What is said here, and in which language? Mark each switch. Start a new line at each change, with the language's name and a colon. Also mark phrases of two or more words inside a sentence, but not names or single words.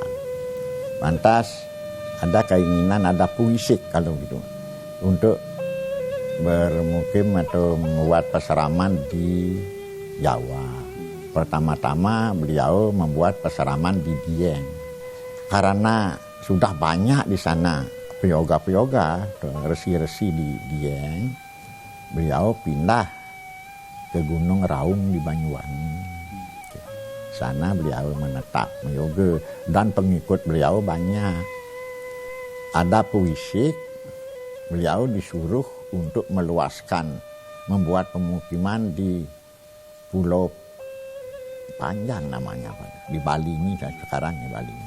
Indonesian: Lantas ada keinginan, ada puisik kalau gitu, untuk bermukim atau membuat peseraman di Jawa. Pertama-tama beliau membuat peseraman di Dieng. Karena sudah banyak di sana peyoga-peyoga, resi-resi di Dieng, beliau pindah ke Gunung Raung di Banyuwangi. Sana beliau menetap meyoga dan pengikut beliau banyak. Ada puisik, beliau disuruh untuk meluaskan, membuat pemukiman di Pulau Panjang namanya, di Bali ini sekarang di Bali ini.